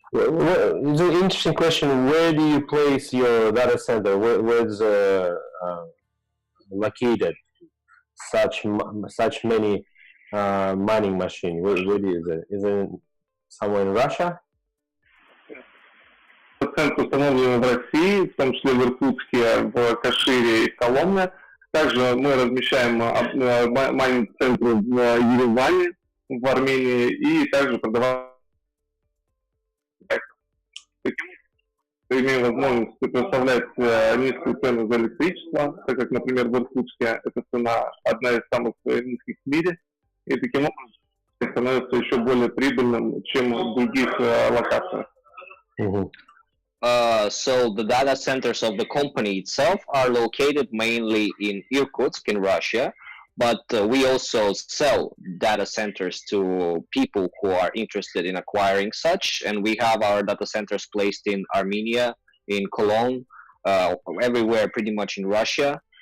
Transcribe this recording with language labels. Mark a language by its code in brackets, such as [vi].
[en] Well, it's an interesting question. Where do you place your data center? Where's located such many mining machine? Where is it? Is it somewhere in Russia? [ru] Центры установлены в России, в том числе в Иркутске, в Кашире и в Коломне. Также мы размещаем майнинг-центры в Ереване, в Армении, и также продаваем. Имеем возможность предоставлять низкую цену за электричество, так как, например, в Иркутске эта цена одна из самых низких в мире, и таким образом становится еще более прибыльным, чем в других локациях. [en] So the data centers of the company itself are located mainly in Irkutsk in Russia, but we also sell data centers to people who are interested in acquiring such, and we have our data centers placed in Armenia, in Cologne, everywhere pretty much in Russia.